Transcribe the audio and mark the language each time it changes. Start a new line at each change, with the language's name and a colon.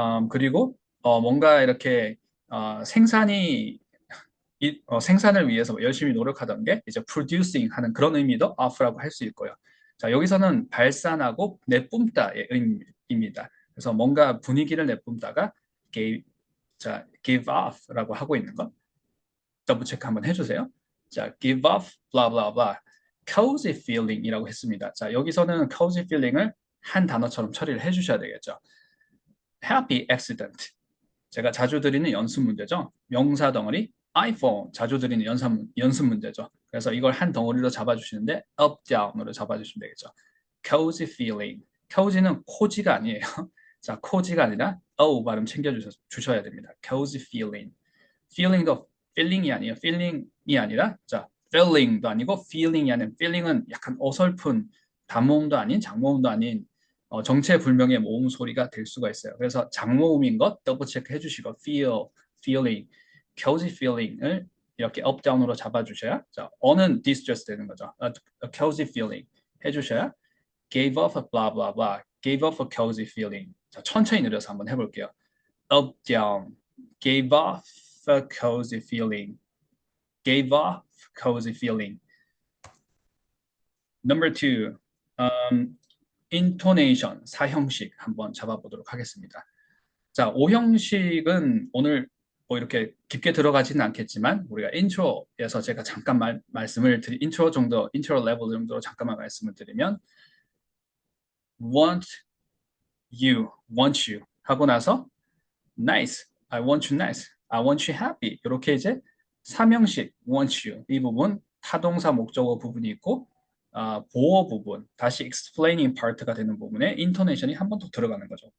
Korean: 그리고 뭔가 이렇게 생산이 생산을 위해서 열심히 노력하던 게 이제 producing 하는 그런 의미도 off라고 할 수 있고요. 자, 여기서는 발산하고 내뿜다의 의미입니다. 그래서 뭔가 분위기를 내뿜다가 give off라고 하고 있는 거 더블 체크 한번 해주세요. 자,
English: give off blah blah blah cozy feeling
Korean: 이라고 했습니다. 자, 여기서는
English: cozy feeling
Korean: 을 한 단어처럼 처리를 해주셔야 되겠죠.
English: happy accident
Korean: 제가 자주 드리는 연습 문제죠. 명사 덩어리 iPhone 자주 드리는 연습 문제죠. 그래서 이걸 한 덩어리로 잡아주시는데 up, down으로 잡아주시면 되겠죠.
English: cozy feeling.
Korean: cozy는 코지가 아니에요. 자, 코지가 아니라 o 발음 챙겨주셔야 됩니다.
English: cozy feeling.
Korean: feeling도 feeling이 아니에요. feeling이 아니라 자, feeling도 아니고 feeling이 아닌 feeling은 약간 어설픈 단모음도 아닌 장모음도 아닌 정체불명의 모음 소리가 될 수가 있어요. 그래서 장모음인 것 더블 체크 해주시고 feeling,
English: cozy feeling
Korean: 을 이렇게 up, down으로 잡아주셔야 자, 어는 distress 되는 거죠. cozy feeling 해주셔야
English: gave off a blah blah blah, gave off a cozy feeling.
Korean: 자, 천천히 느려서 한번 해볼게요.
English: up, down, gave off a cozy feeling, gave off cozy feeling. Number two, intonation,
Korean: 사형식 한번 잡아보도록 하겠습니다. 자, 5형식은 오늘 뭐 이렇게 깊게 들어가지는 않겠지만 우리가 인트로에서 제가 잠깐 말씀을 드리 인트로 정도, 인트로 레벨 정도로 잠깐만 말씀을 드리면 want you 하고 나서 nice,
English: I want you nice, I want you happy
Korean: 이렇게 이제 3형식 want you 이 부분 타동사 목적어 부분이 있고 보어 부분 다시
English: explaining part
Korean: 가 되는 부분에 인토네이션이 한 번 더 들어가는 거죠.